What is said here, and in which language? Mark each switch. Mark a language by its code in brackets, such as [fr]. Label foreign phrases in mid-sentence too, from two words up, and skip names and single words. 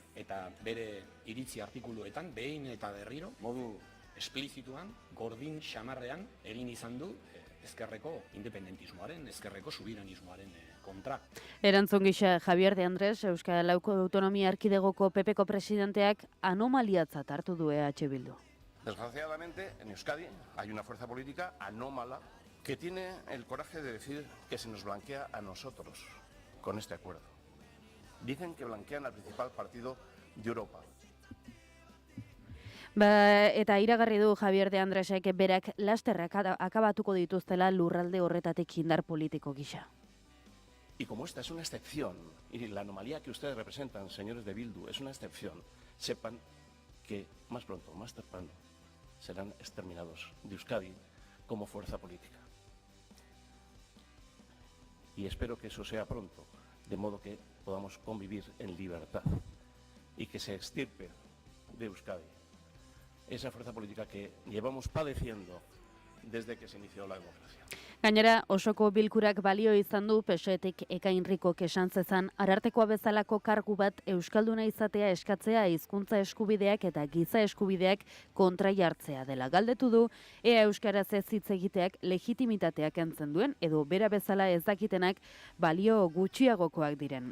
[eu] Eta bere iritzi artikuluetan, behin eta berriro, modu esplizituan, gordin xamarrean egin izan du ezkerreko independentismoaren, ezkerreko subiranismoaren kontra. Erantzun gisa Javier de Andres, Euskal Autonomia Erkidegoko PPko presidenteak anomaliatzat hartu du EH Bildu. [es] Desgraciadamente, en Euskadi hay una fuerza política anómala que tiene el coraje de decir que se nos blanquea a nosotros con este acuerdo. Dicen que blanquean al principal partido de Europa. [eu] Eta iragarri du Javier de Andresek berak lasterrak akabatuko dituztela lurralde horretatik indar politiko gisa. [es] Y como esta es una excepción, y la anomalía que ustedes representan, señores de Bildu, es una excepción, sepan que más pronto, más temprano, serán exterminados de Euskadi como fuerza política. Y espero que eso sea pronto, de modo que podamos convivir en libertad y que se extirpe de Euskadi esa fuerza política que llevamos padeciendo desde que se inició la democracia. [eu] Gainera, osoko bilkurak balio izan du PSetik Ekainrikok esan zezan Arartekoa bezalako kargu bat euskalduna izatea eskatzea hizkuntza eskubideak eta giza eskubideak kontra jartzea dela. Galdetu du ea euskaraz ez hitz egiteak legitimitateak kentzen duen edo bera bezala ez dakitenak balio gutxiagokoak diren.